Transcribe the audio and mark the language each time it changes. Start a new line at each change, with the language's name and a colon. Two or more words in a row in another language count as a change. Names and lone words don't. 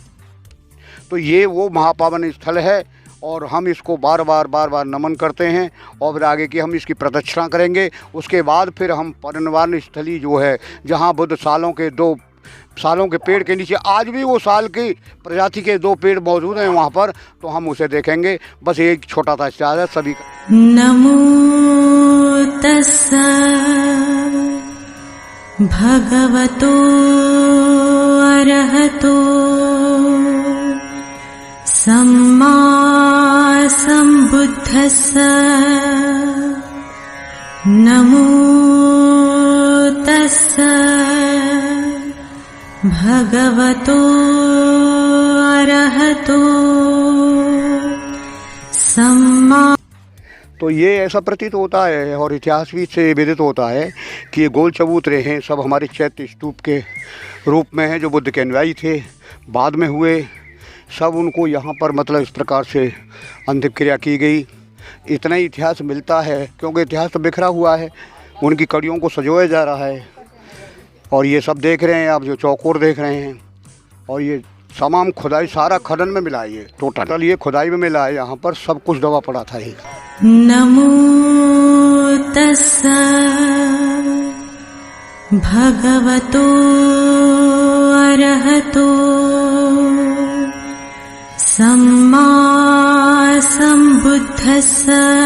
Hindi: तो ये वो महापावन स्थल है और हम इसको बार बार नमन करते हैं। और फिर आगे की हम इसकी प्रदक्षिणा करेंगे। उसके बाद फिर हम परिनिर्वाण स्थली जो है जहाँ बुद्ध सालों के पेड़ के नीचे, आज भी वो साल की प्रजाति के 2 पेड़ मौजूद हैं वहाँ पर, तो हम उसे देखेंगे। बस एक छोटा सा इस्तेमाल है सभी का।
Pali: नमो तस्सा भगवतो अरहतो सम्मा सम्बुद्धस्सा। नमो तस्सा भगवतो अरहतो सम्मा।
Hindi: तो ये ऐसा प्रतीत होता है और इतिहास भी से विदित होता है कि ये गोल चबूतरे हैं सब हमारे चैत्य स्तूप के रूप में हैं जो बुद्ध के अनुयायी थे, बाद में हुए। सब उनको यहाँ पर मतलब इस प्रकार से अंतिम क्रिया की गई। इतना ही इतिहास मिलता है क्योंकि इतिहास तो बिखरा हुआ है, उनकी कड़ियों को सजोया जा रहा है। और ये सब देख रहे हैं आप, जो चौकोर देख रहे हैं, और ये तमाम खुदाई सारा खनन में मिला है। ये टोटल ये खुदाई में मिला है। यहाँ पर सब कुछ दबा पड़ा था ये।
Pali: नमो तस्सा भगवतो अरहतो सम्मा सम्बुद्धस्सा।